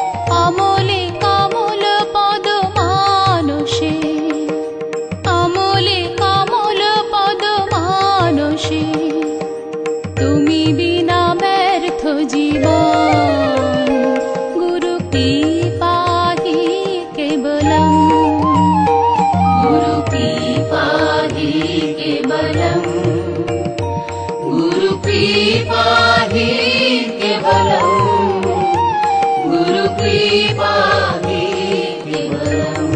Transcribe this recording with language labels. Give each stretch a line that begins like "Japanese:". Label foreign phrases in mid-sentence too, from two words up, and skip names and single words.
Bangla: অমলে কমল পদ মানসে, অমলে কমল পদ মানসে, তুমি বিনা ব্যর্থ জীবন,
Sanskrit: গুরু কৃপাহি কেবলম, गुरु कृपाहि केवलम्, गुरु कृपाहि केवलम्, गुरु कृपाहि केवलम्,